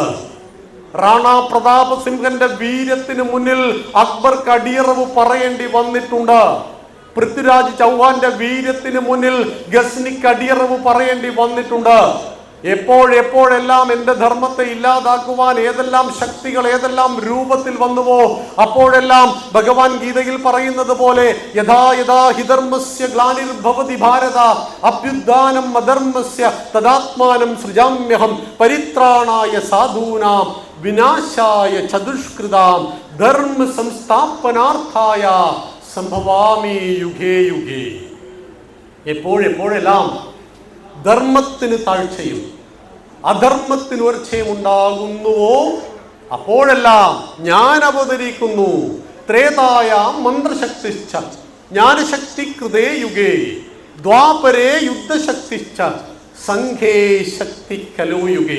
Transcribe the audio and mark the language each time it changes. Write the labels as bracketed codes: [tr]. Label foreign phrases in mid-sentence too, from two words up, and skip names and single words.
[ml] റാണാ പ്രതാപ സിംഹന്റെ വീരത്തിന് മുന്നിൽ അക്ബർക്ക് അടിയറവ് പറയേണ്ടി വന്നിട്ടുണ്ട്. പൃഥ്വിരാജ് ചൗഹാന്റെ വീരത്തിന് മുന്നിൽ ഗസ്നിക്ക് അടിയറവ് പറയേണ്ടി വന്നിട്ടുണ്ട്. എപ്പോഴെല്ലാം എൻ്റെ ധർമ്മത്തെ ഇല്ലാതാക്കുവാൻ ഏതെല്ലാം ശക്തികൾ ഏതെല്ലാം രൂപത്തിൽ വന്നുവോ അപ്പോഴെല്ലാം ഭഗവാൻ ഗീതയിൽ പറയുന്നത് പോലെ [sa] യഥാ യഥാ ഹിധർമ്മസ്യ ഗ്ലാനിർഭവതി ഭാരത അഭ്യുത്ഥാനം അധർമ്മസ്യ തദാത്മാനം സൃജാമ്യഹം പരിത്രാണായ സാധൂനാം വിനാശായ ചതുഷ്കൃതാം ധർമ്മ സംസ്ഥാപനാർത്ഥായ സംഭവാമി യുഗേ യുഗേ. [ml] എപ്പോഴെല്ലാം ധർമ്മത്തിന് താഴ്ചയും അധർമ്മത്തിന് ഉയർച്ചയും ഉണ്ടാകുന്നുവോ അപ്പോഴെല്ലാം ഞാൻ അവതരിക്കുന്നു. [sa] ത്രേതായ മന്ത്രശക്തിശ്ച ജ്ഞാനശക്തി കൃതേ യുഗേ ദ്വാപരേ യുദ്ധശക്തിശ്ച സംഘേ ശക്തി കലോ യുഗേ.